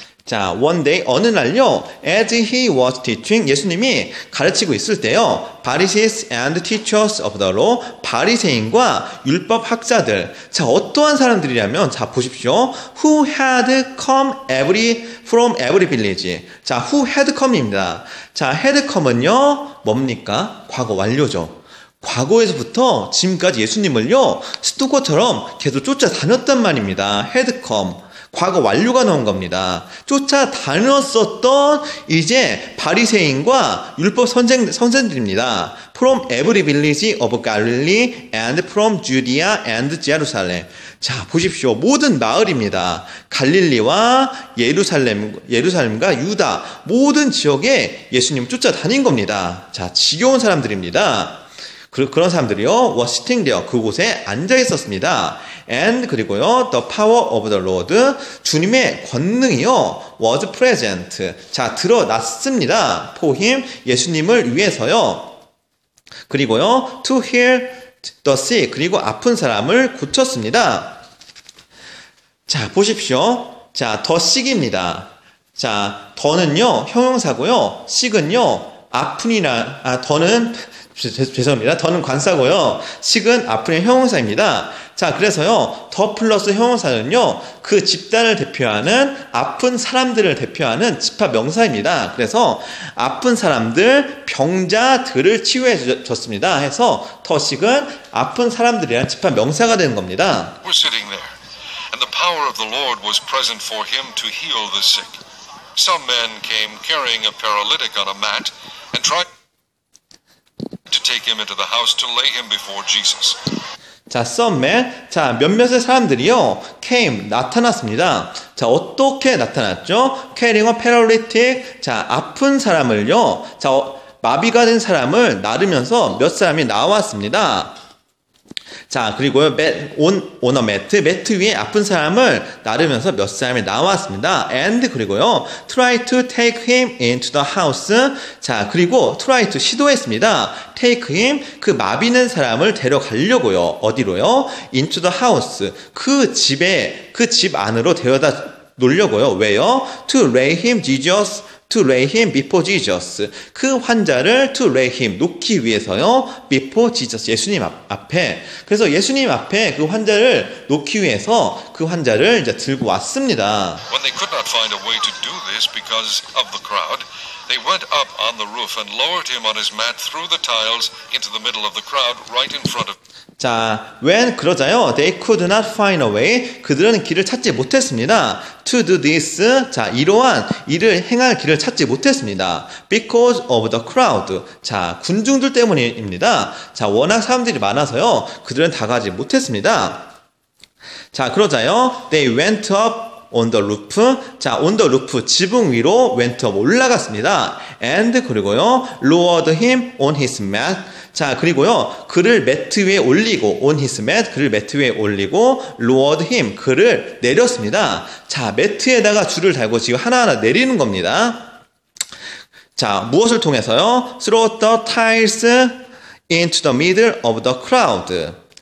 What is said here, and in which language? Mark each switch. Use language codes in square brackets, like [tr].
[ko] 자, [en] one day, [ko] 어느 날요, [en] as he was teaching, 예수님이 가르치고 있을 때요, Pharisees and teachers of the law, [ko] 바리새인과 율법 학자들, 자, 어떠한 사람들이냐면, 자, 보십시오. [en] Who had come from every village. [ko] 자, [en] who had come [ko] 입니다. 자, had come은요, 뭡니까? 과거 완료죠. 과거에서부터 지금까지 예수님을요, 스토커처럼 계속 쫓아다녔단 말입니다. 헤드컴. 과거 완료가 나온 겁니다. 쫓아다녔었던 이제 바리새인과 율법 선생들입니다. [en] From every village of Galilee and from Judea and Jerusalem. [ko] 자, 보십시오. 모든 마을입니다. 갈릴리와 예루살렘과 유다 모든 지역에 예수님 쫓아다닌 겁니다. 자, 지겨운 사람들입니다. 그런 사람들이요, [en] was sitting there, [ko] 그곳에 앉아 있었습니다. [en] And [ko] 그리고요, [en] the power of the Lord, [ko] 주님의 권능이요, [en] was present. [ko] 자, 드러났습니다. [en] for him, [ko] 예수님을 위해서요. 그리고요, [en] to heal the sick, [ko] 그리고 아픈 사람을 고쳤습니다. 자, 보십시오. 자, [en] the sick [ko] 입니다. 자, 더는요, 형용사고요, sick은요, 더는 죄송합니다. 더는 관사고요. 식은 아픈의 형용사입니다. 자, 그래서요. 더 플러스 형용사는요. 그 집단을 대표하는 아픈 사람들을 대표하는 집합 명사입니다. 그래서 아픈 사람들, 병자들을 치유해 줬습니다. 해서 더 식은 아픈 사람들이란 집합 명사가 되는 겁니다. [en] We're sitting there, and the power of the Lord was present for him to heal the sick. Some men came carrying a paralytic on a mat and tried to take him into the house to lay him before Jesus. 자, some men. [ko] 자, 몇몇의 사람들이요, came, 나타났습니다. 자, 어떻게 나타났죠? [en] carrying a paralytic. [ko] 자, 아픈 사람을요, 자, 마비가 된 사람을 나르면서 몇 사람이 나왔습니다. 자, 그리고요, [en] on a mat, [ko] 매트 위에 아픈 사람을 나르면서 몇 사람이 나왔습니다. [en] And [ko] 그리고요, [en] try to take him into the house. [ko] 자, 그리고 try to 시도했습니다. [en] take him, [ko] 그 마비는 사람을 데려가려고요. 어디로요? [en] into the house. [ko] 그 집 안으로 데려다 놓으려고요. 왜요? [en] to lay him before Jesus. [ko] 그 환자를 [en] to lay him, [ko] 놓기 위해서요. [en] before Jesus, [ko] 예수님 앞에. 그래서 예수님 앞에 그 환자를 놓기 위해서 그 환자를 이제 들고 왔습니다. [en] When they could not find a way to do this because of the crowd, they went up on the roof and lowered him on his mat through the tiles into the middle of the crowd right in front of 자, when [ko] 그러자요, [en] they could not find a way, [ko] 그들은 길을 찾지 못했습니다. [en] to do this, [ko] 자, 이러한 일을 행할 길을 찾지 못했습니다. [en] because of the crowd, 자, [ko] 군중들 때문입니다. 자, 워낙 사람들이 많아서요, 그들은 다가지 못했습니다. 자, 그러자요, [en] they went up on the roof, [ko] 자, on the roof, 지붕 위로 went up, 올라갔습니다. and 그리고요, [en] lowered him on his mat, [ko] 자, 그리고요, 그를 매트 위에 올리고, [en] on his mat, [ko] 그를 매트 위에 올리고, [en] lowered him, [ko] 그를 내렸습니다. 자, 매트에다가 줄을 달고 지금 하나하나 내리는 겁니다. 자, 무엇을 통해서요? [en] throw the tiles into the middle of the crowd.